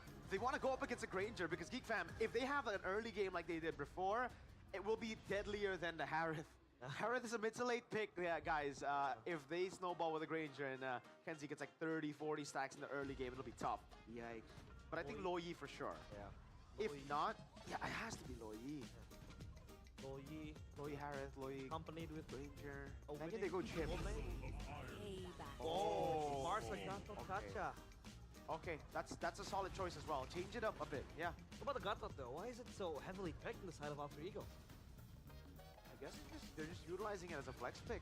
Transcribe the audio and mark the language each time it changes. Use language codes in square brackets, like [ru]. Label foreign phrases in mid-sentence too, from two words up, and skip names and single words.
[en] They want to go up against a Granger because Geek Fam, if they have an early game like they did before, it will be deadlier than the Harith. Harith is a mid to late pick, yeah, guys. If they snowball with a Granger and Kenzie gets like 30, 40 stacks in the early game, it'll be tough. Yikes. But I think Lo Yi for sure. Yeah. If not, yeah, it has to be Lo Yi. Lo Yi, Lo Yi Harith, Lo Yi accompanied with Granger. Imagine they go chip. Oh, Mars Gato Kacha. Okay, that's a solid choice as well. Change it up a bit, yeah. What about the Gato though? Why is it so heavily picked on the side of Alter Ego? I guess they're just utilizing it as a flex pick.